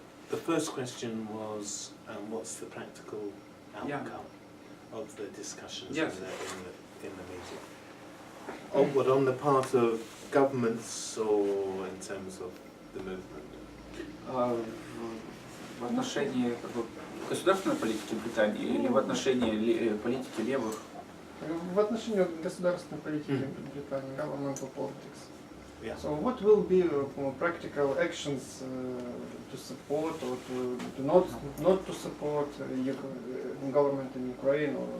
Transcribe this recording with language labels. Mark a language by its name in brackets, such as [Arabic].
[English] The first question was, what's the practical outcome of the discussions Yes. in the media? What on the part of governments or in terms of the movement? [Russian] В отношении как бы, государственной политики Британии или в отношении политики левых? В отношении государственной политики Британии, [English] governmental politics. Yeah. So what will be practical actions to support or to not to support government in Ukraine?